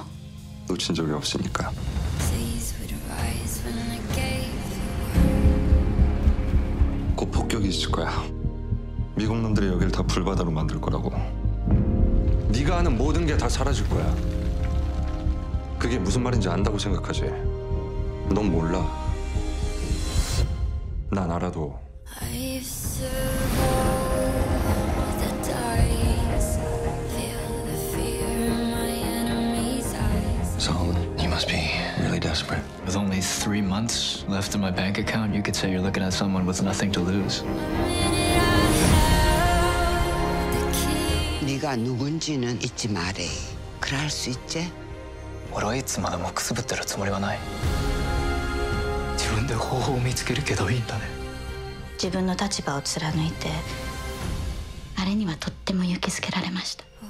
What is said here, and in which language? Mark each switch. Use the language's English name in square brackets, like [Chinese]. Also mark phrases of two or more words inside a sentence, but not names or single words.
[Korean] 놓친 적이 없으니까. 곧 폭격이 있을 거야. 미국 놈들이 여길 다 불바다로 만들 거라고. 네가 아는 모든 게 다 사라질 거야. 그게 무슨 말인지 안다고 생각하지? 넌 몰라. 난 알아도. [English] So, you must be really desperate. With only 3 months left in my bank account, you could say you're looking at someone with nothing to lose. [Korean] 네가 누군지는 잊지 말해. 그럴 수 있지? [Japanese] 俺はいつまでもくすぶってるつもりはない。自分で方法を見つけるけどいいんだね。自分の立場を貫いて、あれにはとっても勇気づけられました。